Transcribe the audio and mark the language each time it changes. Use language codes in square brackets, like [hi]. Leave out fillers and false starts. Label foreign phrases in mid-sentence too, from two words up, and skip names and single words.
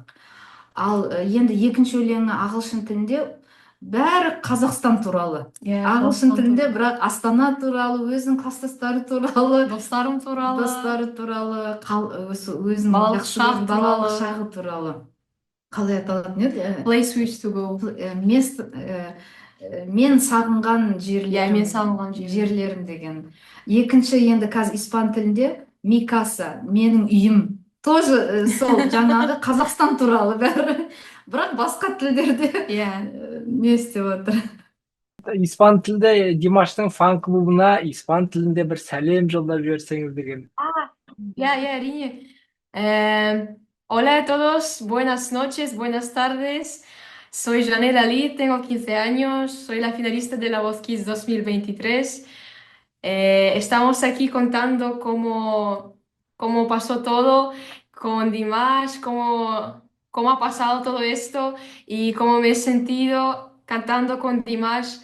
[kk] Ал енді екінші өлеңі ағылшын тілінде бәрі Қазақстан туралы. Ағылшын тілінде бірақ Астана туралы, өзінің кластастары туралы, Достарым туралы, өзінің балалық шағы туралы. Қалай аталатын еді? [en] Place which to go. [kk] Мен сағынған жерлерім деген. Екінші енді қазір испан тілінде [es] Mi casa, [kk] менің үйім. Тоже сол жаңағы Қазақстан туралы бәрі. Бірақ басқа тілдерде не істеп отыр. Испан тілді Димаштың фан клубына испан тілінде бір сәлем жолдап жіберсеңіз деген. Әрине. [es] Hola a todos, buenas noches, buenas tardes. Soy Janel Ali, tengo 15 años, soy la finalista de La Voz Kids 2023. Estamos aquí contando cómo pasó todo con Dimash, cómo ha pasado todo esto y cómo me he sentido cantando con Dimash.